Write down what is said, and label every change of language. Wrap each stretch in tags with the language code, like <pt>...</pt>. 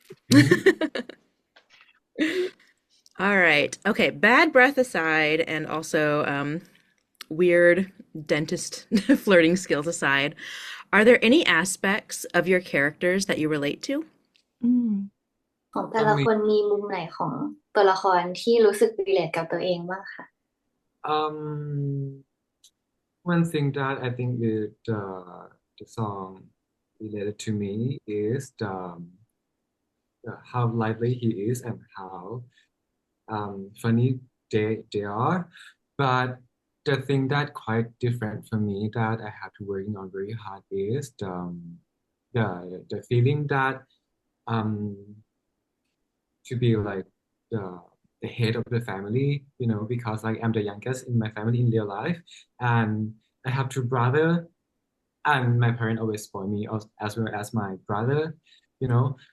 <en>Mhm. All right. Okay, bad breath aside, and also weird dentist flirting skills aside, are there any aspects of your characters that you relate to?</en> <th>ของแต่ละคนมีมุมไหนของตัวละครที่รู้สึกรีเลทกับตัวเองบ้างคะ</th> <en>One thing that I think the song related to me is how lively he is and how funny they are. But the thing that quite different for me that I have to working on very hard is the feeling that um to be like the head of the family, you know, because like I'm the youngest in my family in real life, and I have two brother, and my parents always spoil me as well as my brother, you know.</en>